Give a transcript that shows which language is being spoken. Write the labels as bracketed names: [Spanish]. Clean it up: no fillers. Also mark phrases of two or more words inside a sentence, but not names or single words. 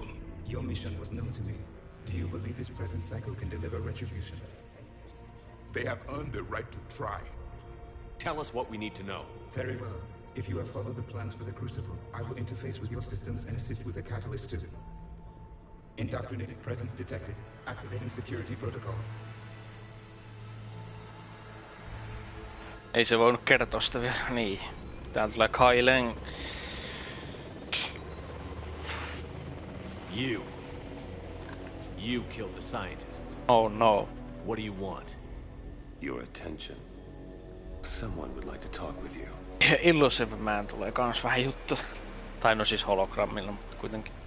[English] Your mission was known to me. Do you believe this present cycle can deliver retribution? They have earned the right to try. Tell us what we need to know. Very well. If you have followed the plans for the Crucible, I will interface with your systems and assist with the catalyst too. Indoctrinated presence detected. Activating security protocol. [Finnish] Ei se voinut kertoa sitä vielä. Niin. Täällä tulee Kailen. [English] You killed the scientists. Oh no. What do you want? Your attention. Someone would like to talk with you. [Finnish] Illusive Man tulee kans vähän juttu. Tai no siis hologrammilla, mutta kuitenkin.